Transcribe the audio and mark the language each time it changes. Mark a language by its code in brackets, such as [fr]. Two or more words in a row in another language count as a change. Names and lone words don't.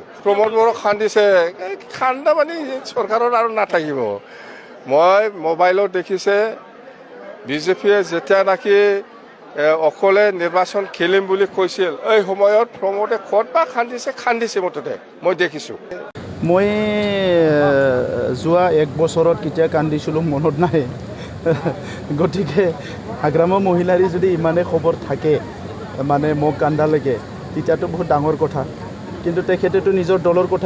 [brx] रमद बर'ख खान्दिसे खान्दा माने सरकाराव आरो नाथाकिब [as] মই মোবাইলত দেখিছে বিজেপিয়ে যেতিয়া নাকি অকলে নিৰ্বাচন খেলিম বুলি কৈছিল এই সময়ত প্ৰমোদে ক'তবা খান্দিছে মততে মই দেখিছোঁ মই যোৱা এক বছৰত কেতিয়া কান্দিছিলোঁ মনত নাই গতিকে হাগ্ৰামা মহিলাৰ যদি ইমানে খবৰ থাকে মানে মোক কান্দালৈকে তেতিয়াতো বহুত ডাঙৰ কথা কিন্তু তেখেতেতো নিজৰ দলৰ কথাই